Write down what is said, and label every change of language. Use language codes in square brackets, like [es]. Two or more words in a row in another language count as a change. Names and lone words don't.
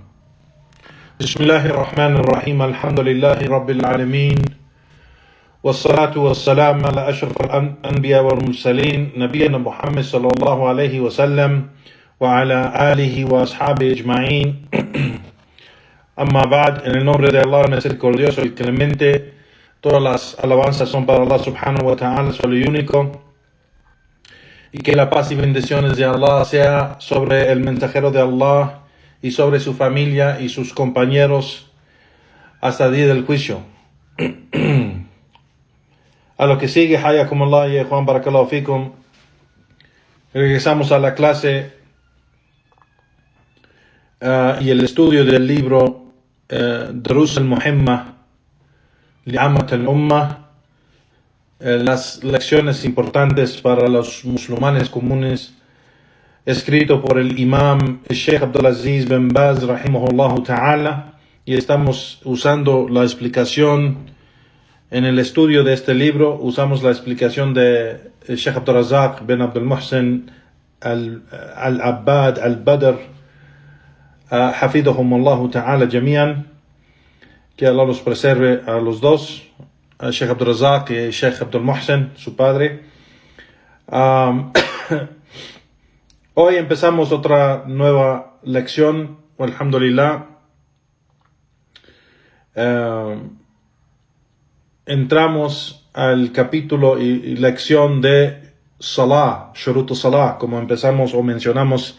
[ar] بسم الله الرحمن الرحيم. الحمد لله رب العالمين، والصلاة والسلام على أشرف الأنبياء والمرسلين نبينا محمد صلى الله عليه وسلم وعلى آله وأصحابه أجمعين. أما بعد, [es] en el nombre de Allah misericordioso y clemente, todas las alabanzas son para Allah [ar] سبحانه وتعالى, [es] solo y único, y que la paz y bendiciones de Allah sea sobre el mensajero de Allah y sobre su familia y sus compañeros hasta el día del juicio. A lo que sigue, hayakumullah y Juan [ar] بارك الله فيكم, [es] regresamos a la clase y el estudio del libro Durus al-Muhimma li'ammat al-Ummah, las lecciones importantes para los musulmanes comunes, escrito por el imam Sheikh Abdulaziz bin Baz [ar] رحمه الله تعالى, [es] y estamos usando la explicación en el estudio de este libro. Usamos la explicación de Sheikh Abdurrazzaq bin Abdul Muhsin al-Abbad al-Badr [ar] حفظهما الله تعالى جميعا, [es] que Allah los preserve a los dos, a Sheikh Abdurrazzaq y Sheikh Abdul Muhsin, su padre. Hoy empezamos otra nueva lección, alhamdulillah. Entramos al capítulo y lección de Salah, [ar] شروط الصلاة, [es] como empezamos o mencionamos